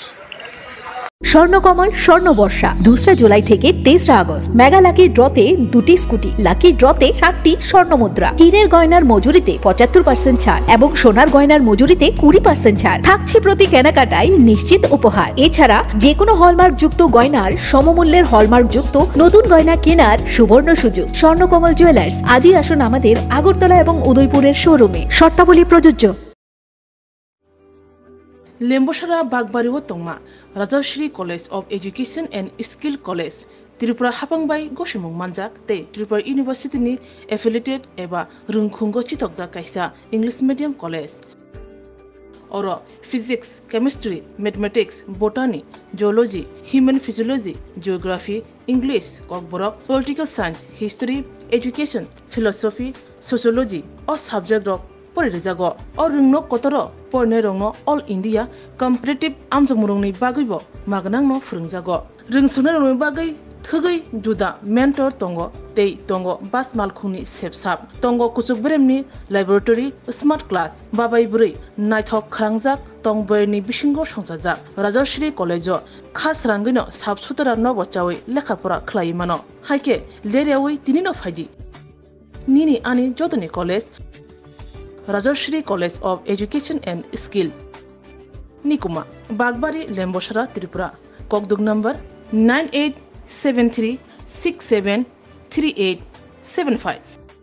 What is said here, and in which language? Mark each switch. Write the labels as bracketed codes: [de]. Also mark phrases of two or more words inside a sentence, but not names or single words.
[bn] স্বর্ণকমল স্বর্ণবর্ষা 2 জুলাই থেকে 23 আগস্ট মেগা লাকি ড্রতে 2টি স্কুটি, লাকি ড্রতে 7টি স্বর্ণমুদ্রা, হীরের গয়নার মজুরিতে 75% ছাড় এবং সোনার গয়নার মজুরিতে 20% ছাড় থাকছে প্রতি কেনাকাটায় নিশ্চিত উপহার। এছাড়া যে কোনো হলমার্ক যুক্ত গয়নার সমমূল্যের হলমার্ক যুক্ত নতুন গয়না কেনার সুবর্ণ সুযোগ। স্বর্ণকমল জুয়েলার্স, আজই আসুন আমাদের আগরতলা এবং উদয়পুরের শোরুমে, শর্তাবলী প্রযোজ্য। [trp] लेम्बोसरा बागबारी तंगमा राजश्री कलेज अफ एजुकेशन एंड स्किल कलेज त्रिपुरा हापांबाई गसुमुं मानजाक ते त्रिपुरा यूनिवर्सिटी नि एफिलिएटेड एबा रुंखुंगो चितकजा कायसा [en] English medium college [trp] और फिजिक्स, [en] chemistry, mathematics, botany, geology, human physiology, geography, English, Kokborok, political science, history, education, philosophy, sociology and subject [trp] परिजागो और रुंगनो कतर पढ़ने रंगनो [en] all India competitive [trp] आमजमुरंगनि बागैबो मागनांनो फोरोंजागो रोंसुनो रंगनि बागै थगै जुदा मेंटर तंगो तै तंगो बास मालखुंनि सेबसाब तंगो कुचुक ब्रेमनि लैबोरेटरी [en] smart class [trp] बाबाय बुरै नायथक खरांजाक तंबरनि बिसिंगो संजाजाक राजश्री कलेजो खास रांगैनो साबसुतरा नबचावै लेखाफोरा खलायमानो हायके लेरियावै तिनिनो फायदि निनि आनि जतनि कलेज राजश्री कलेज अफ एजुकेशन एंड स्किल निकुमा बागबारी लेम्बोसरा त्रिपुरा ककदुग नंबर 9873673875।